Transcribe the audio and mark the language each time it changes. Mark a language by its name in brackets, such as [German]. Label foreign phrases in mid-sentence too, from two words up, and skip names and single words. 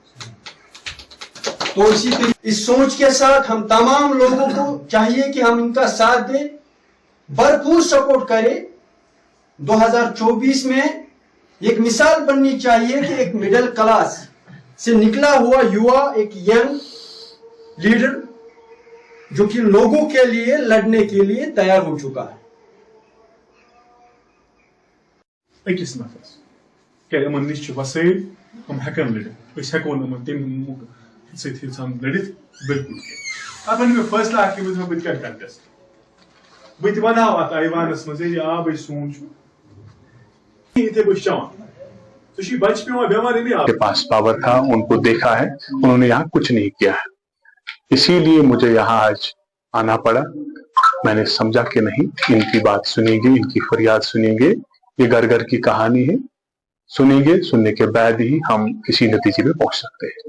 [Hindi] तो इसी तरीके इस सोच के साथ हम तमाम लोगों को चाहिए कि हम इनका साथ दें, भरपूर सपोर्ट करें। 2024 में एक मिसाल बननी चाहिए कि एक मिडिल क्लास से निकला हुआ युवा, एक यंग लीडर जो कि लोगों के लिए लड़ने के लिए तैयार हो चुका है। [Kashmiri] अकिस नफरस क्या यमन निश वसैल हम हेकन लड़ित हेको तम सम लड़ित बिल्कुल अब मे फैसला बह क्या कंटेस्ट बह वन अत ऐवानस मज आब सोच इथे बह चवान [Hindi] के पास पावर था, उनको देखा है, उन्होंने यहाँ कुछ नहीं किया है, इसीलिए मुझे यहाँ आज आना पड़ा। मैंने समझा कि नहीं, इनकी बात सुनेंगे, इनकी फरियाद सुनेंगे, ये घर घर की कहानी है, सुनेंगे, सुनने के बाद ही हम किसी नतीजे में पहुंच सकते हैं।